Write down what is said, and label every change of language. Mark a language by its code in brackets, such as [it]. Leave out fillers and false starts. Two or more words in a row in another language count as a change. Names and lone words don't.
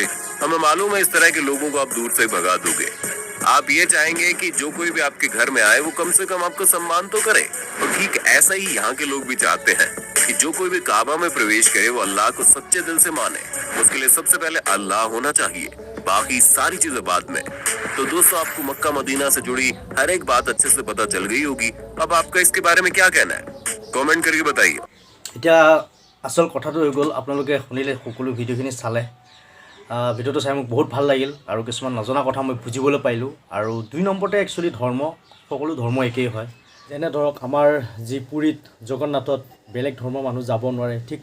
[hi] हमें मालूम है इस तरह के लोगों को आप दूर से भगा दोगे आप ये चाहेंगे कि जो कोई भी आपके घर में आए वो कम से कम आपका सम्मान तो करे और ठीक ऐसा ही यहाँ के लोग भी चाहते हैं कि जो कोई भी काबा में प्रवेश करे वो अल्लाह को सच्चे दिल से माने उसके लिए सबसे पहले अल्लाह होना चाहिए बाकी सारी चीजें बाद में तो दोस्तों आपको मक्का मदीना से जुड़ी हर एक बात अच्छे से पता चल गई होगी अब आपका इसके बारे में क्या कहना है कमेंट करके बताइए [as] এতিয়া আচল কথাটো হৈ গ'ল আপোনালোকে শুনিলে সকলো ভিডিঅ'খিনি চালে ভিডিঅ'টো চাই মোক বহুত ভাল লাগিল আৰু কিছুমান নজনা কথা মই বুজিবলৈ পাৰিলোঁ আৰু 2 নম্বৰতে একচুৱেলি ধৰ্ম সকলো ধৰ্ম একেই হয় যেনে ধৰক আমাৰ যি পুৰীত জগন্নাথত বেলেগ ধৰ্মৰ মানুহ যাব নোৱাৰে ঠিক